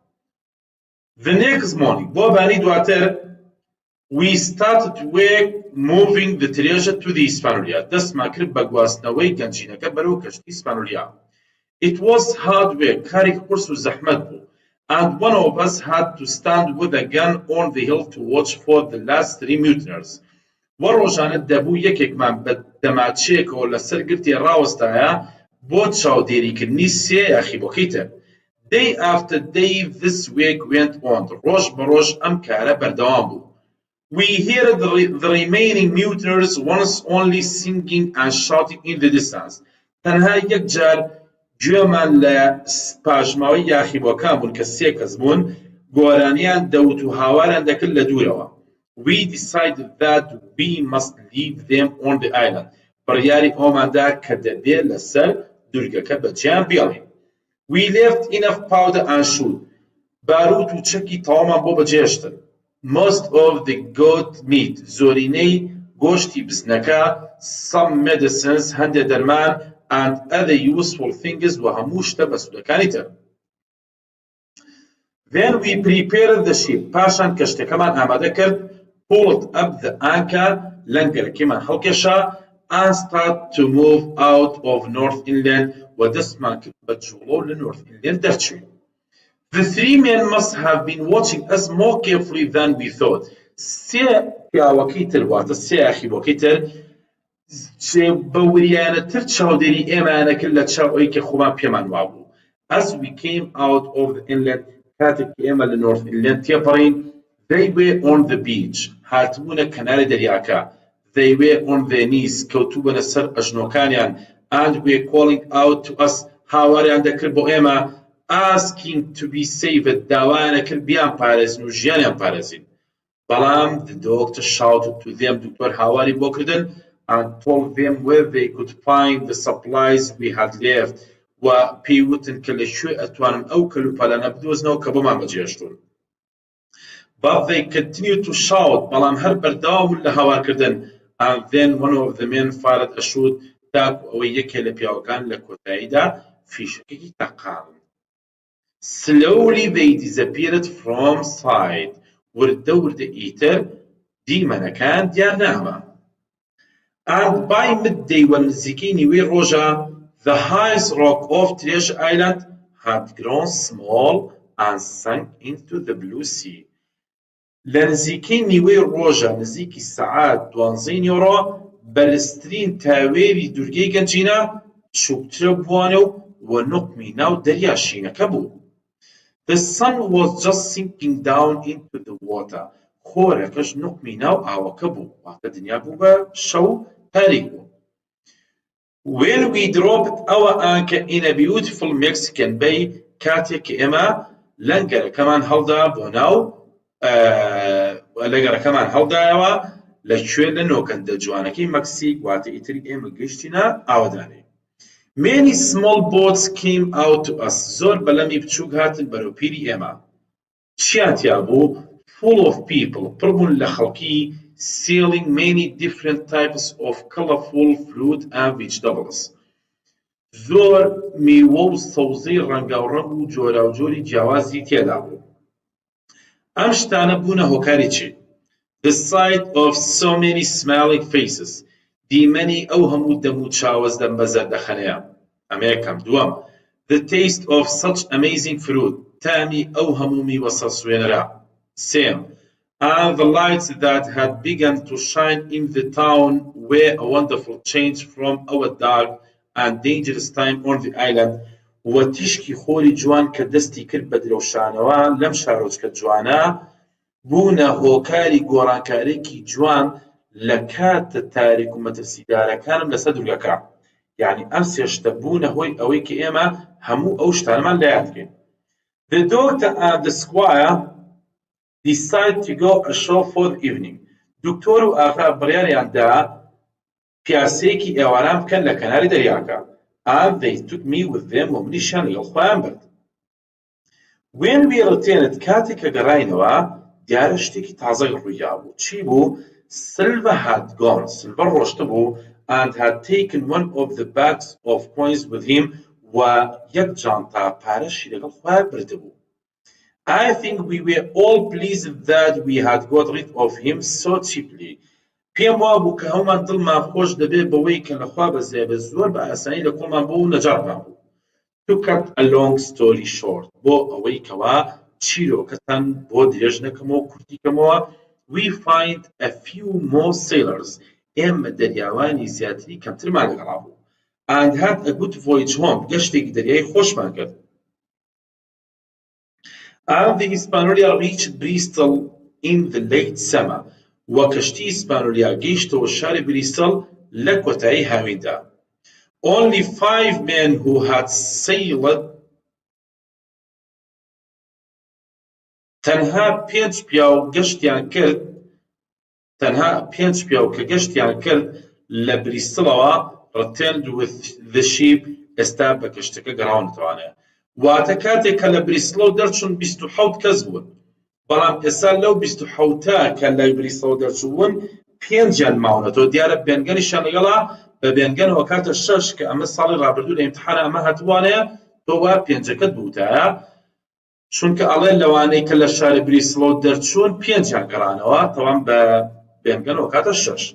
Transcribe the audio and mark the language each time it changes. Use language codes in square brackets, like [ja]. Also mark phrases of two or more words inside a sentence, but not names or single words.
[en] The next morning [ckb] بۆ بانی دواتر [en] we started work moving the treasure to the Hispaniola. [ckb] دەستمان کرد بە گواستنەوەی گەنجینەکە بەرەو کەشتی هیسپانۆلیا. [en] It was hard work. [ckb] کارێک قورس و زەحمەت بوو. [en] And one of us had to stand with a gun on the hill to watch for the last 3 mutineers. [ckb] وە ڕۆژانە دەبوو یەکێکمان بە دەماچەیەکەوە لەسەر گرتی ڕاوەستایە بۆ چاودێریکردنی سێ یاخیبۆکەی تر. [en] Day after day this work went on. [ckb] ڕۆژ بە ڕۆژ ئەم کارە بەردەوام بوو. [en] We heard the remaining mutineers once only singing and shouting in the distance. [ckb] تەنها یەک جار گوێمان لە پاژماوەی یاخیبۆکان بوون کە سێ کەس بوون گۆرانیان دەوت و هاواران دەکرد لە دوورەوە. [en] We decided that we must leave them on the island. [ckb] بڕیاری ئەوماندا کە دەبێ لەسەر دورگەکە بەجیان بێڵین. [en] We left enough powder and shoot. [ckb] بارود و چەکی تەواومان بۆ بەجێشتن. [en] Most of the goat meat. [ckb] زۆرینەی گۆشتی بزنەکە. [en] Some medicines. [ckb] هەندێک دەرمان. [en] And other useful things [ckb] و هەموو شتە بەسوودەکانی تر. [en] Then we prepared the ship. [ckb] پاشان کەشتەکەمان ئامادە کرد. [en] Pulled up the anchor. [ckb] لەنگەرەکەمان هەڵکێشا. [en] And start to move out of North Inland. [ckb] و دەستمان کرد بە جوڵۆ لە North Inland دەرچوین. [en] The 3 men must have been watching us more carefully than we thought. [ckb] سێ پیاوەکەی تر واتە سێ یاخیبۆکەی تر بە وریانەتر چاودێری ئێمانە کرد لە چاو ئەوەی کە خۆمان پێمان وابوو. [en] As we came out of the inland [ckb] کاتێک کە ئێمە لە North Inland تێپەڕین [en] they were on the beach. [ckb] هاتبوونە کەناری دەریاکە. [en] They were on their knees. [ckb] کەوتوبەنە سەر ئەژنۆکانیان. [en] And were calling out to us. [ckb] هاواریان دەکرد بۆ ئێمە [en] asking to be saved. [ckb] داوایانە کرد بیان پارێزن و ژیانیان پارێزین. [en] بەڵام the doctor shouted to them. [ckb] دکتۆر هاواری بۆ کردن [en] and told them where they could find the supplies we had left. [ckb] و پێیوتن کە لەکوێ ئەتوانن ئەو کەلوپەلانە بدۆزنەوە کە بۆمان بەجێهێشتوون. [en] But they continued to shout. [ckb] بەڵام هەر بەردەوام لە هاوارکردن. [en] And then one of the men fired a shot. [ckb] تاکو ئەوەی یەکێ لە پیاوەکان لە کۆتاییدا فیشەکەی تەقاند. [en] Slowly they disappeared from sight. [ckb] وردە وردە ئیتر دیمەنەکان دیار ناما. [en] And by midday [ckb] و نزیکەی نیوەی ڕۆژە [en] the highest rock of Treasure Island had grown small and sunk into the blue sea. [ckb] لە نزیکەی نیوەی ڕۆژە نزیکی سەعات 12 نیۆڕۆ بەرزترین تاوێری دورگەی گەنجینە چووکترە بووانە و نوقمی ناو دەریا شینەکە بوو. [en] The sun was just sinking down into the water. [ckb] خۆرەکەش نوقمی ناو ئاوەکە بوو. واتە دنیا بوو بە شەو تاریک بوو. [en] when we dropped our anchor in a beautiful Mexican bay [ckb] کاتێک کە ئێمە لەنگەرەکەمان هەڵدا بۆ ناو لەنگەرەکەمان هەڵدایەوە لەکوێ لە نۆکەندە جوانەکەی مەکسیک واتە ئیتری ئێمە گەیشتینە ئاوەدانێ. [en] Many small boats came out to us. [ckb] زۆر بەلەمی بچووک هاتن بەرەو پیری ئێمە. چیان تیا بوو؟ [en] full of people. [ckb] پڕبوون لە خەڵکی [en] selling many different types of colorful fruit and vegetables. [ckb] زۆر میوە و سەوزەی ڕەنگاوڕەنگ و جۆراوجۆری جیاوازی تێدا بوو. ئەم شتانە بوونە هۆکاری چی؟ [en] The sight of so many smiling faces. [ckb] دیمەنی ئەو هەموو دەم و چاوەزدەم بە زەردەخەنەیە. ئەمە یەکەم. دووەم [en] The taste of such amazing fruit. [ckb] تامی ئەو هەموو میوە سەرسوێنەرە. [en] سێم And the lights that had begun to shine in the town were a wonderful change from our dark and dangerous time on the island. [ckb] و تیشکی خۆری جوان کە دەستی کرد بە درەوشانەوە لەم شارۆچکە جوانە بوونە هۆکاری گۆڕانکارێکی جوان لە کاتە تاریک و مەترسیدارەکانم لەسەر دورگەکە. یعنی ئەم سێ شتە بوونە هۆی ئەوەی کە ئێمە هەموو ئەو شتانەمان لەیاد بکەین. [en] The doctor and the squire decided to go ashore for the evening. [ckb] دکتۆر و ئاغا بڕیاریاندا پیاسەیەکی ئێواران بکەن لە کەناری دەریاکە. [en] And they took me with them [ckb] و منیشیان لەگەڵ خۆیان برد. [en] When we returned [ckb] کاتێک کە گەڕاینەوە دیارە شتێکی تازەی ڕوویا بوو. چی بوو؟ [en] Silver had gone. Silver [ckb] ڕۆشتە بوو [en] and had taken one of the bags of coins with him [ckb] و یەک جانتا پارەشی لەگەڵ خۆیان برده بوو. [en] I think we were all pleased that we had got rid of him so cheaply. [ckb] پێم وا بوو کە هەمومان دڵمان خۆش دەبێت بەوەی کە لەخوا بەزێ بە زۆر بە ئاسانی لە کۆڵمان بۆ و نەجارمان بوو. [en] To cut a long story short [ckb] بۆ ئەوەی کەوا چیرۆکەتان بۆ درێژ نەکەمەوە و کورتیکەمەوە [en] we find a few more sailors. [ckb] ئێمە دەریاوانی زیاتری کەمترمان لەگەڵا بوو. [en] And had a good voyage home. [ckb] گەشتێکی دەریایی خۆشمان کرد. [en] And the Hispaniola reached Bristol in the late summer. [ckb] و کەشتی ئیسپانۆلیا گەیشتەوە شاری بریستڵ لە کۆتایی هاویندا. [en] Only 5 men who had sailed [ckb] تەنها 5 پیاو کە گەشتیان کرد لە بریستڵەوە [en] returned with the ship [ckb] ئێستا بە کەشتەکە گەڕاونەتوانێت. واتە کاتێک کە لە بریستڵەوە دەرچوون 27 کەس بوون. بەڵام ئێستا لەو 27 کە لە بریستڵەوە دەرچوون 5 ماونەتەوە. دیارە بێنگەنیشان لەگەڵا بە بێنگەنەوە کاتە 6 کە ئەمە ساڵی ڕابردوو لە ئیمتحانە ئەمە هەتوانەیە تۆ وا 5کەت بووتایە چونکە ئەڵێن لەوانەی کە لە شاری بریستڵەوە دەرچوون 5 گەڕانەوە تەوام بە بێنگەنەوە کاتە 6.